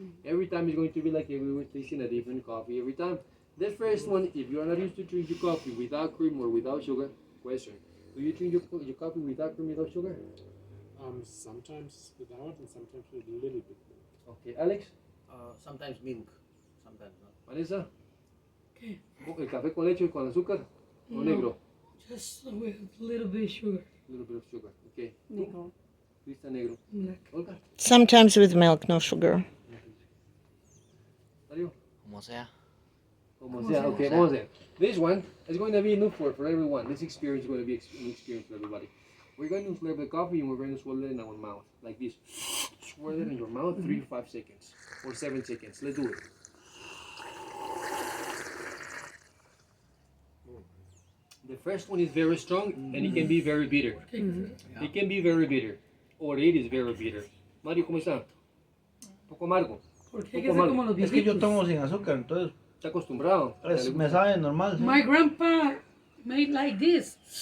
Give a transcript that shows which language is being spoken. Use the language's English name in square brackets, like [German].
[English] Every time it's going to be like if we were tasting a different coffee every time. The first one, if you're not used to drink your coffee without cream or without sugar, question, do you drink your coffee without cream, without sugar? Sometimes without and sometimes with a little bit more. Okay, Alex, Sometimes milk, sometimes not. Vanessa, [Spanish] ¿Qué? el café con leche o con azúcar o negro? [English] Just with a little bit of sugar. A little bit of sugar. Okay, [Spanish] Negro. Krista negro. [English] Black. Olga, Sometimes with milk, no sugar. Dario? [Spanish] Como sea. Como sea, okay, vamos a ver. [English] This one is going to be new for everyone. This experience is going to be an experience for everybody. We're going to slurp the coffee and we're going to swirl it in our mouth, like this. Swirl it in your mouth 3 to 5 seconds, or 7 seconds. Let's do it. The first one is very strong and it can be very bitter. It can be very bitter, or it is very bitter. [Spanish] Mario, ¿cómo está? Poco amargo. Porque hay que ser como los Es que yo viejitos. tomo sin azúcar, entonces Está acostumbrado. me sabe normal. ¿sí? [English] My grandpa made like this.